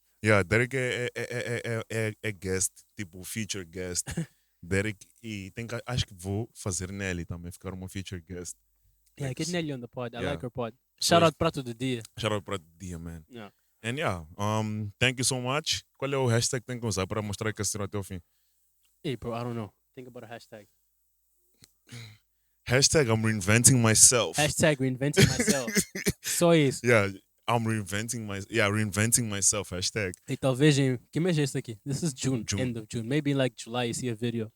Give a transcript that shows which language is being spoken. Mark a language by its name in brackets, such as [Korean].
[Portuguese] Yeah, Derek é guest, tipo feature guest. Derek, e acho que vou fazer Nelly também, ficar uma feature guest. [English] Yeah, Like, get Nelly on the pod. I yeah. like her pod. Shout out Prato do Dia. Shout out para dia, man. Yeah. And yeah, thank you so much. [Portuguese] Qual é o hashtag que tem que usar para mostrar que assistiram até o fim? [English] Hey, bro, I don't know. Think about a hashtag. Hashtag I'm reinventing myself. Hashtag reinventing myself. So is. Yeah, I'm reinventing myself. Hashtag. [Portuguese] Hey, talvez em... Que mês é esse aqui? [English] This is June, June. end of June. Maybe in like July you see a video.